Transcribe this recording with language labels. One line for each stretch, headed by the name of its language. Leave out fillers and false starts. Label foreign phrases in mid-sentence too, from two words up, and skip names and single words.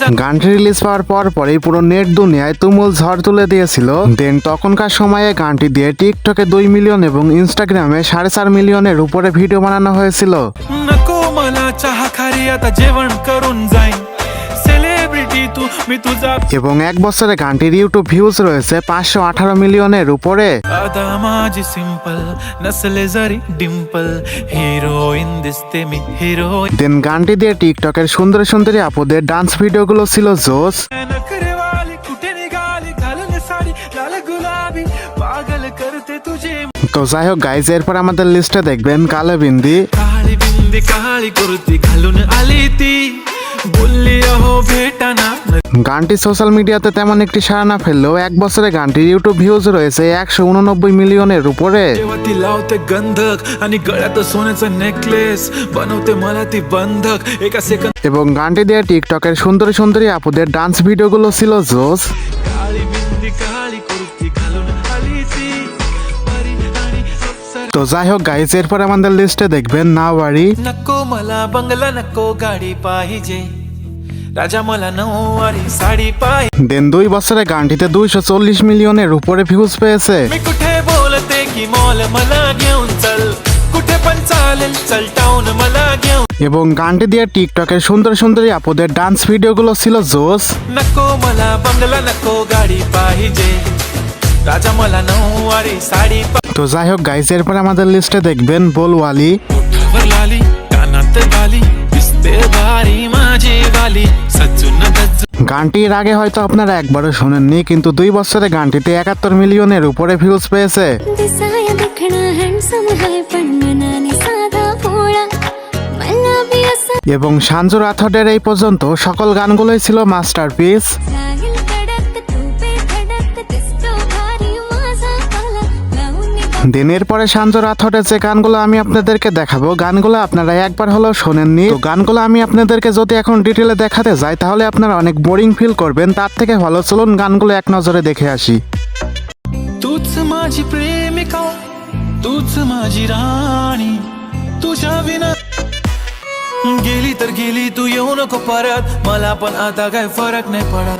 Bangla: গানটি রিলিজ পাওয়ার পর পরেই পুরো নেট দুনিয়ায় তুমুল ঝড় তুলে দিয়েছিল। দেন তখনকার সময়ে গানটি দিয়ে টিকটকে 2 মিলিয়ন এবং ইনস্টাগ্রামে 4.5 মিলিয়নের উপরে ভিডিও বানানো হয়েছিল।
Marathi: नको मला चहा खारी आता जेवण करून जाईन सेलिब्रिटी तू मी तुझा।
Bangla: এবং এক বছরে গানটির ইউটিউব ভিউজ রয়েছে 518 মিলিয়নের উপরে।
Marathi: आता माझी सिंपल नसले जरी डिंपल हिरोईन दिसते मी हिरोईन।
Bangla: দেন গানটি দিয়ে টিকটকের সুন্দর সুন্দরী আপুদের ডান্স ভিডিওগুলো ছিল জোস।
Marathi: नखरेवाली कुठे निघाली घालून साडी लाल गुलाबी पागल करते तुझे।
Bangla: তো যাই হোক গাইজ, এরপর আমাদের লিস্টে দেখবেন কালো বিন্দি।
Marathi: काळी बिंदी काळी कुर्ती घालून आली ती बोलली अहो भेटाना।
Bangla: গানটি
English: social media
Bangla: তেমন একটি সাড়া না ফেললেও এক বছরে গানটির ইউটিউব ভিউজ রয়েছে 189 মিলিয়নের উপরে।
Marathi: जेव्हा ती लावते गंधक आणि गळ्यात सोन्याचं नेकलेस बनवते मला ती बंधक एका सेकंद।
Bangla: এবং গানটি দিয়ে টিকটকের সুন্দর সুন্দরী আপুদের ডান্স ভিডিওগুলো ছিল জোস।
Marathi: काळी बिंदी काळी कुर्ती घालून आली ती परी आणि अप्सरा।
Bangla: তো যাই হোক গাইজ, এরপর আমাদের লিস্টে দেখবেন নাওয়ারি।
Marathi: नको मला बंगला नको गाडी पाहिजे राजा मला नऊवारी साडी पाहिजे।
Bangla: দেন 2 বছরে গানটিতে 240 মিলিয়নের উপরে ভিউজ পেয়েছে।
Marathi: मी कुठे बोलते की मॉल मला घेऊन चल कुठे पण चालेल चल टाऊन मला घेऊन।
Bangla: এবং গানটি দিয়ে টিকটকের সুন্দর সুন্দরী আপুদের ডান্স ভিডিওগুলো ছিল জোস।
Marathi: नको मला बंगला नको गाडी पाहिजे राजा मला नऊवारी साडी
Bangla: তো যাই হোক গাইজ, এরপর আমাদের লিস্টে দেখবেন बोलवाली।
Marathi: ओठावर लाली कानात बाली दिसते भारी माझी वाली सजून गजून।
Bangla: গানটি এর আগে হয়তো আপনারা একবারও শোনেননি, কিন্তু 2 বছরে গানটিতে 71 মিলিয়নের উপরে ভিউজ পেয়েছে।
Marathi: दिसाया देखणं हँडसम आहे पण मनाने साधा भोळा मला बी असं
Bangla: এবং সানজু রাথোডের এই পর্যন্ত সকল গানগুলোই ছিল মাস্টারপিস।
Marathi: लागेल कडक तू पे धडक दिसतो भारी माझा काला लावून
Bangla: দিনের পরে সাঞ্জু রাথোডের যে গানগুলো আমি আপনাদেরকে দেখাবো, গানগুলো আপনারা একবার হলেও শোনেননি। তো গানগুলো আমি আপনাদেরকে যদি এখন ডিটেলে দেখাতে যাই তাহলে আপনারা অনেক
English: boring feel
Bangla: করবেন। তার থেকে ভালো চলুন গানগুলো এক নজরে দেখে আসি।
Marathi: तूच माझी प्रेमिका, तूच माझी राणी, तुझ्या विना गेली तर गेली, तू येऊ नको परत, मला पण आता काय फरक नाही पडत.